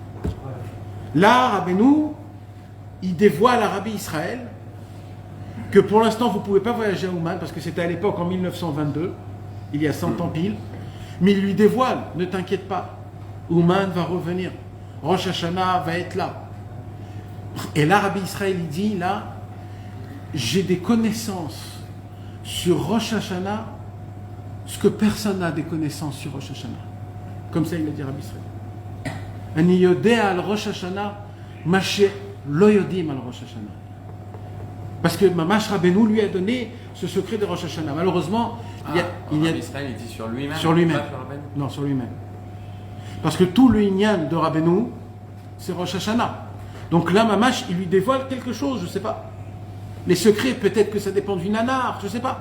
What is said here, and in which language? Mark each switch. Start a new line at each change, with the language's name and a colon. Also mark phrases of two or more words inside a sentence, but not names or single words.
French: Là, Rabbeinu, il dévoile à Rabbi Israël que pour l'instant, vous ne pouvez pas voyager à Ouman, parce que c'était à l'époque en 1922, il y a 100 ans pile, mais il lui dévoile, ne t'inquiète pas, Ouman va revenir, Rosh Hashanah va être là. Et là, Rabbi Israël, il dit, là, j'ai des connaissances sur Rosh Hashanah, ce que personne n'a des connaissances sur Rosh Hashanah. Comme ça, il a dit Rabbi Israël.
Hebrew: אני יודע על ראש השנה, מה שלא יודעים על ראש השנה.
French: Parce que Mamash Rabbeinu lui a donné ce secret de Rosh Hashanah. Malheureusement, Rabbi Israël, il dit sur lui-même. Sur lui-même. Pas sur Rabbeinu. Non, sur lui-même. Parce que tout le Inyan de Rabbeinu, c'est Rosh Hashanah. Donc là, Mamash, il lui dévoile quelque chose, je ne sais pas. Les secrets, peut-être que ça dépend du nanar, je ne sais pas.